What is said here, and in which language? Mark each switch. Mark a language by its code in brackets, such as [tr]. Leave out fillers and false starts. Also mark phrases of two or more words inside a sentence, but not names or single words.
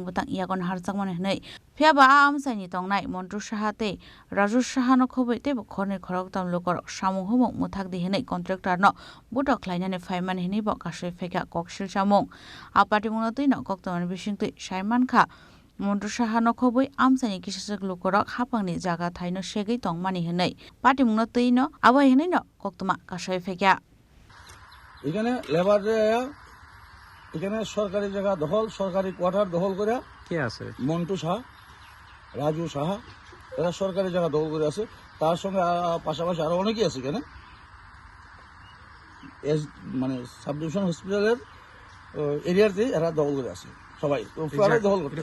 [trp] butang iagon harjakmani hinai phiaba amsani tongnai Montu Sahate Raju Sahano khoboi tebo khorni khoroktam lokor samung humung muthakdi hinai contractor no buto khlaina ni phaimani hinai bo kasoi phaika kokshel samung apatimung no tuino Koktomani bisingtui Saimankha Montu Sahano khoboi amsani kisasek lokorok hapangni jaga thaino segai tongmani hinai patimung no tuino abo hinai no Koktoma kasoi phaika [bn] এখানে লেবারে এখানে সরকারি জায়গা দখল সরকারি কোয়ার্টার দখল করে কে আছে মন্টু সাহা রাজু সাহা এরা সরকারি জায়গা দখল করে আছে তার সঙ্গে পাশাপাশি আরো অনেকেই আছে এখানে মানে [en] sub division hospital's [bn] এরিয়াতে এরা দখল করে আছে সবাই দখল করে